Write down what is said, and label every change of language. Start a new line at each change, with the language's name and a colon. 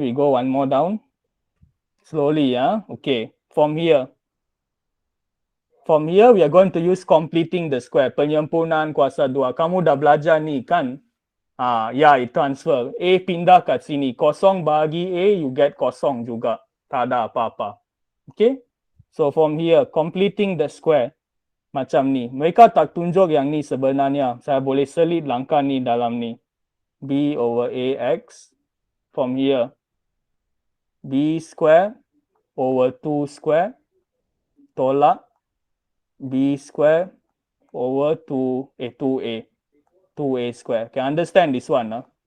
English: We go one more down. Slowly, yeah? Okay, from here, we are going to use completing the square.
Malay: Penyempurnaan kuasa 2. Kamu dah belajar ni kan? Ya,
English: it transfer.
Malay: A pindah kat sini. Kosong bagi A, you get kosong juga. Tak ada apa-apa. Okay?
English: So from here, completing the square.
Malay: Macam ni. Mereka tak tunjuk yang ni sebenarnya. Saya boleh selit langkah ni dalam ni.
English: B over AX. From here, B square over 2 square. Tolak B square over 2A. 2A square. Can understand this one?